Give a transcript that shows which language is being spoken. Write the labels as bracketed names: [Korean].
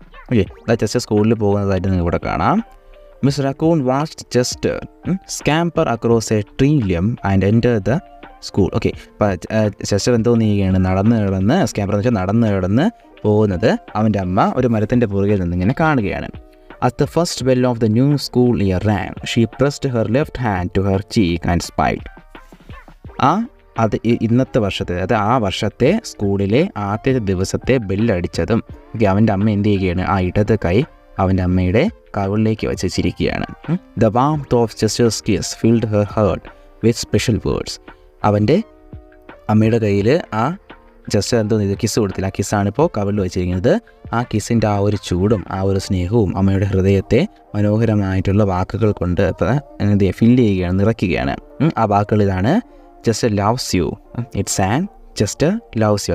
[Malayalam] Okay, just സ്കൂളിൽ പോകുന്നതായിട്ട് നിങ്ങൾക്ക് ഇവിടെ കാണാം. [English] Miss Raccoon watched just scamper across a tree limb and enter the school. [Malayalam] Okay, അപ്പോൾ ചെസ്റ്റർ എന്തോ ചെയ്യുകയാണ്, നടന്ന് കിടന്ന്, സ്കാമ്പർ എന്ന് വെച്ചാൽ നടന്ന് കിടന്ന് പോകുന്നത് അവൻ്റെ അമ്മ ഒരു മരത്തിൻ്റെ പുറകിൽ നിന്നിങ്ങനെ കാണുകയാണ്. [English] At the first bell of the new school year rang, she pressed her left hand to her cheek and smiled. [Malayalam] അത് ഇന്നത്തെ വർഷത്തെ, അത് ആ വർഷത്തെ സ്കൂളിലെ ആദ്യത്തെ ദിവസത്തെ ബെല്ലടിച്ചതും അവൻ്റെ അമ്മ എന്ത് ചെയ്യുകയാണ്, ആ ഇടത് കൈ അവൻ്റെ അമ്മയുടെ കവിളിലേക്ക് വെച്ച് ചിരിക്കുകയാണ്. [English] The warmth of Chester's kiss filled her heart with special words. [Malayalam] അവൻ്റെ അമ്മയുടെ കയ്യിൽ ആ ജസ്റ്റ് എന്തോ ഇത് കിസ് കൊടുത്തില്ല, ആ കിസ്സാണിപ്പോൾ കവിളിൽ വെച്ചിരിക്കുന്നത്. ആ കിസ്സിൻ്റെ ആ ഒരു ചൂടും ആ ഒരു സ്നേഹവും അമ്മയുടെ ഹൃദയത്തെ മനോഹരമായിട്ടുള്ള വാക്കുകൾ കൊണ്ട് എന്ത് ഫില്ല് ചെയ്യുകയാണ്, നിറയ്ക്കുകയാണ്. ആ വാക്കുകൾ ഇതാണ്, [English] Jester loves you, it's an jester loves you.